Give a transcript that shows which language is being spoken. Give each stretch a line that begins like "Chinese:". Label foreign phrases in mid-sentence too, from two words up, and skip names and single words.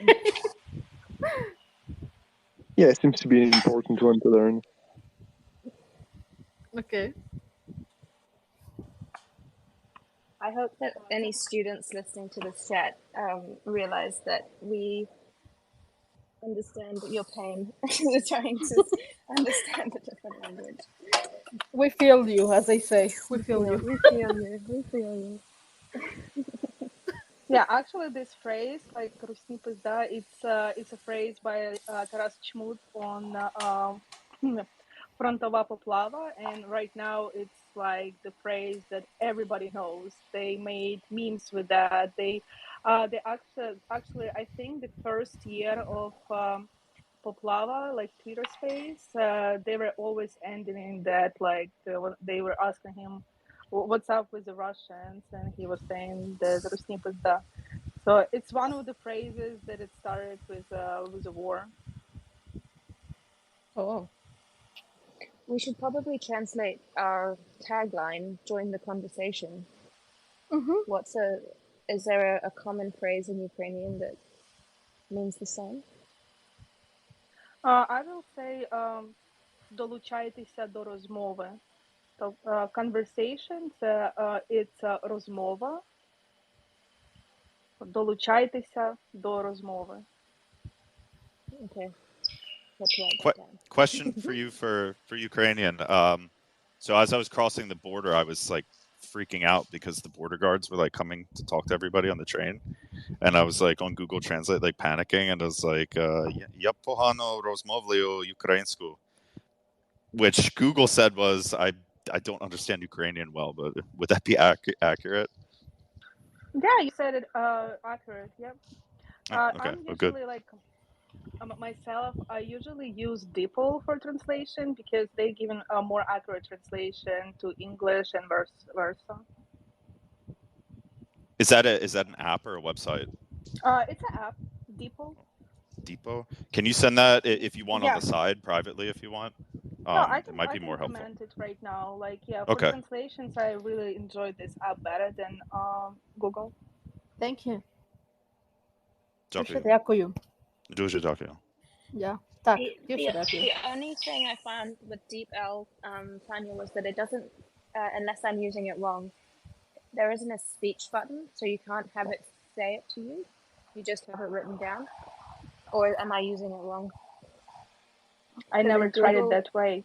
English: Yeah, it seems to be an important one to learn. Okay. I hope that any students listening to this chat realize that we understand your pain. We're trying to understand a different language. We feel you, as they say. We feel you. We feel you. We feel you. Yeah, actually, this phrase, like
Ukrainian: "русні пизда,"
English: it's a phrase by Taras Chmut on Frontova Poplava, and right now it's like the phrase that everybody knows. They made memes with that. They actually, I think the first year of Poplava, like Twitter space, they were always ending in that, like they were asking him, "What's up with the Russians?" and he was saying the
Ukrainian: "русні пизда."
English: So it's one of the phrases that it started with a war. Oh. We should probably translate our tagline, join the conversation. Is there a common phrase in Ukrainian that means the same? I will say
Ukrainian: долучайтеся до розмови.
English: So conversation, it's розмова.
Ukrainian: Долучайтеся до розмови.
English: Okay. Let's write that down. Question for you for Ukrainian. So as I was crossing the border, I was like freaking out because the border guards were like coming to talk to everybody on the train, and I was like on Google Translate, like panicking, and I was like,
Ukrainian: "Я погано розмовляю українську,"
English: which Google said was I don't understand Ukrainian well, but would that be accurate? Yeah, you said it accurate. Yep. Okay, I'm well, good. usually like myself. I usually use DeepL for translation because they give a more accurate translation to English and vice versa. Is that an app or a website? It's an app, DeepL. Depot. Can you send that if you want on Yeah. the side privately if you want? No, I it might be can more helpful. comment it right now. Like, yeah, for Okay. translations, I really enjoyed this app better than Google. Thank you.
Ukrainian: Дуже Дякую. дякую. Дуже дякую. Yeah. Так,
English: The
Ukrainian: дуже дякую.
English: only thing I found with DeepL, Tanya, was that it doesn't, unless I'm using it wrong, there isn't a speech button, so you can't have it say it to you. You just have it written down. Or am I using it wrong? I never tried it that way.